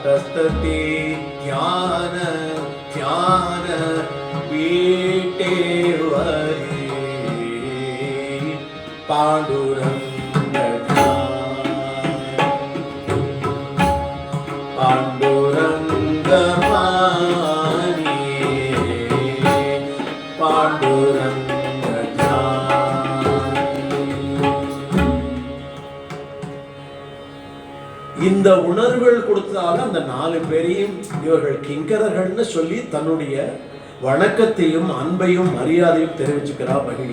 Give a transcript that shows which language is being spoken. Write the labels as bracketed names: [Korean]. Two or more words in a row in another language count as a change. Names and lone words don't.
[Marathi] सतते ध्यान ध्यान विटेवरी पांडुरंग पांडुरंग मानी [Tamil] पांडुरंग இந்த உணர்வுகள் கொடுத்ததால அந்த 4 பேரையும் இவர்கள் கிங்கரர்கள்னு சொல்லி தன்னுடைய வணக்கத்தையும் அன்பையும் மரியாதையும் தெரிவிச்சுக்கிறார் மகிழி.